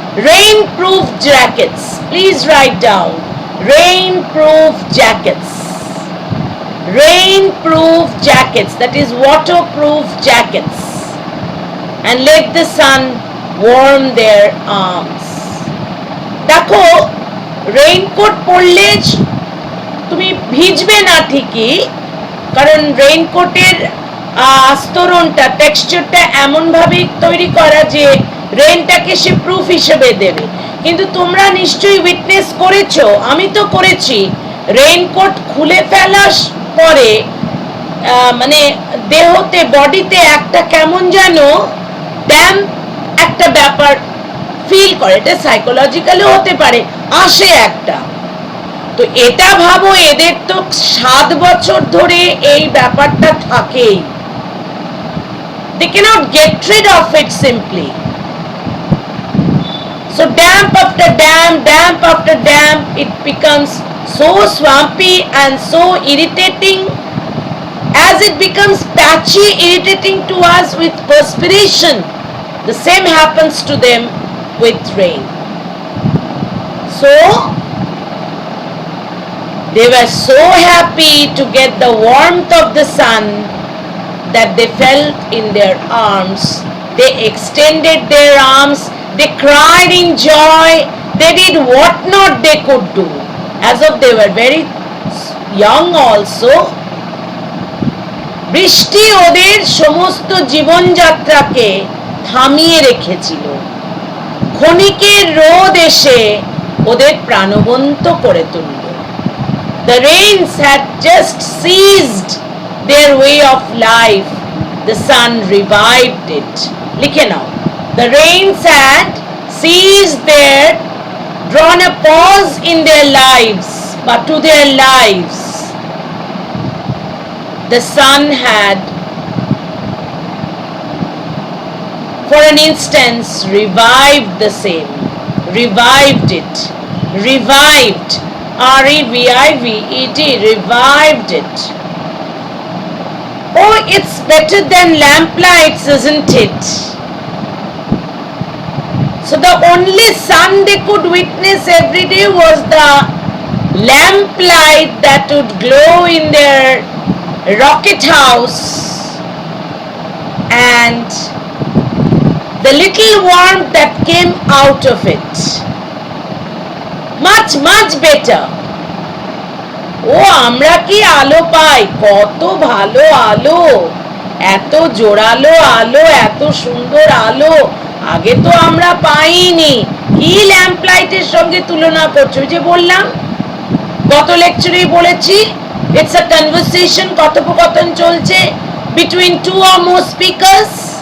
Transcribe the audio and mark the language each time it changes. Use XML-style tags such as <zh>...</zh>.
<en>Rain-proof jackets. Please write down. Rain-proof jackets. Rain-proof jackets. That is waterproof jackets. And let the sun warm their arms.</en> <bn>দেখো, raincoat পরলে তুমি ভিজবে না ঠিকই, কারণ রেইনকোটের আস্তরণটা, টেক্সচারটা এমন ভাবে তৈরি করা যে রেইনটাকে সে প্রুফ হিসেবে দেবে, কিন্তু তোমরা নিশ্চয়ই উইটনেস করেছো, আমি তো করেছি, রেইনকোট খুলে ফেলার পরে মানে দেহতে, বডিতে একটা কেমন যেন ড্যাম্প একটা ব্যাপার ফিল করে, এটা সাইকোলজিক্যালিও হতে পারে, আসে একটা। তো এটা ভাবো, এদের তো 7 বছর ধরে এই ব্যাপারটা থাকেই।</bn> <en>They cannot get rid of it simply. So damp after damp, it becomes so swampy and so irritating. As it becomes patchy, irritating to us with perspiration, the same happens to them with rain. So they were so happy to get the warmth of the sun that they felt in their arms. They extended their arms, they cried in joy, they did what not they could do, as if they were very young also.</en> <bn>বৃষ্টি ওদের সমস্ত জীবনযাত্রাকে থামিয়ে রেখেছিল, ক্ষণিকের রোদ এসে ওদের প্রাণবন্ত করে তুলল।</bn> <en>The rains had just ceased their way of life. The sun revived it.</en> <bn>লিখে নাও,</bn> <en>the rains had ceased their, drawn a pause in their lives, but to their lives. The sun had, for an instance, revived the same, revived it, revived, R-E-V-I-V-E-D, revived it. Oh, it's better than lamplights, isn't it? So the only sun they could witness every day was the lamplight that would glow in their rocket house, and the little warmth that came out of it. Much, much better.</en> <bn>ও আমরা কি আলো পাই, কত ভালো আলো, এত জোরালো আলো, এত সুন্দর আলো আগে তো আমরা পাইনি। কি ল্যাম্প লাইটের সঙ্গে তুলনা করছো? যে বললাম, গত লেকচারেই বলেছি,</bn> <en>it's a conversation,</en> <bn>কথোপকথন চলছে</bn> <en>Between two or more speakers.</en>